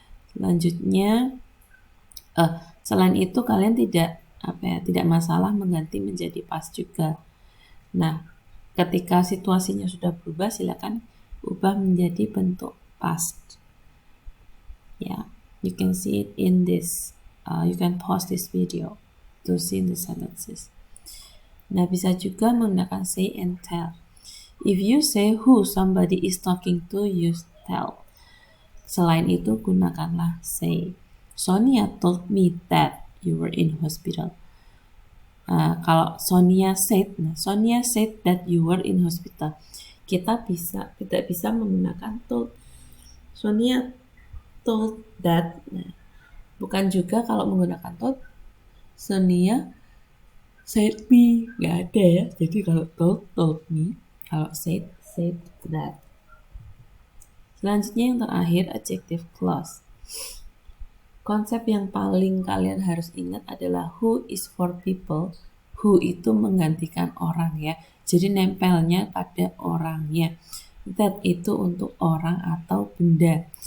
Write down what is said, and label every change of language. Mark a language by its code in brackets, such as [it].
[id] Selanjutnya, selain itu kalian tidak masalah mengganti menjadi past juga. Nah, ketika situasinya sudah berubah, silakan ubah menjadi bentuk past. [en] Ya, you can see it in this. You can pause this video to see the sentences. [id] Nah, bisa juga menggunakan [en] say and tell. If you say who somebody is talking to, use tell. [id] Selain itu, gunakanlah say. [en] Sonia told me that you were in hospital. [id] Kalau [en] Sonia said that you were in hospital. [id] Kita tidak bisa menggunakan told. [en] Sonia told that. [id] Nah, bukan juga kalau menggunakan told. [en] Sonia said me, [id] nggak ada ya. Jadi kalau told me, kalau said that. Selanjutnya yang terakhir, adjective clause. Konsep yang paling kalian harus ingat adalah [en] who is for people. [id] Who itu menggantikan orang ya. Jadi nempelnya pada orangnya. That itu untuk orang atau benda.